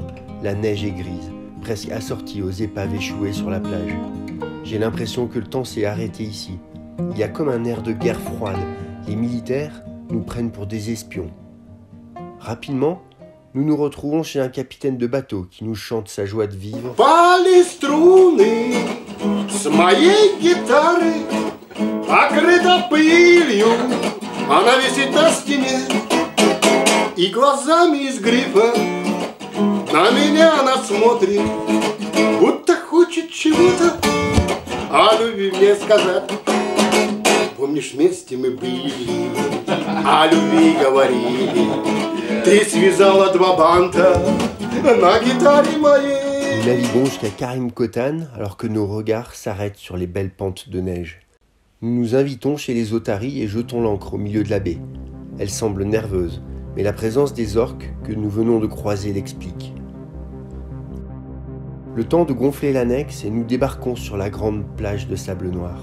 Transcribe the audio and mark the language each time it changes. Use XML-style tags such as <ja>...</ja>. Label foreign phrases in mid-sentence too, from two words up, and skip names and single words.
<fr>La neige est grise, presque assortie aux épaves échouées sur la plage. J'ai l'impression que le temps s'est arrêté ici. Il y a comme un air de guerre froide. Les militaires nous prennent pour des espions. Rapidement, nous nous retrouvons chez un capitaine de bateau qui nous chante sa joie de vivre.</fr> <ru>Пали струны с моей гитары, покрыта пылью, она висит на стене, и глазами из грифа на меня она смотрит, будто хочет чего-то о любви мне сказать. Помнишь, вместе мы были, о любви говорили. Ты связала 2 банта на гитаре моей.</ru> <fr>Nous naviguons jusqu'à Karim Kotan alors que nos regards s'arrêtent sur les belles pentes de neige. Nous nous invitons chez les otaries et jetons l'ancre au milieu de la baie. Elle semble nerveuse, mais la présence des orques que nous venons de croiser l'explique. Le temps de gonfler l'annexe et nous débarquons sur la grande plage de sable noir.</fr>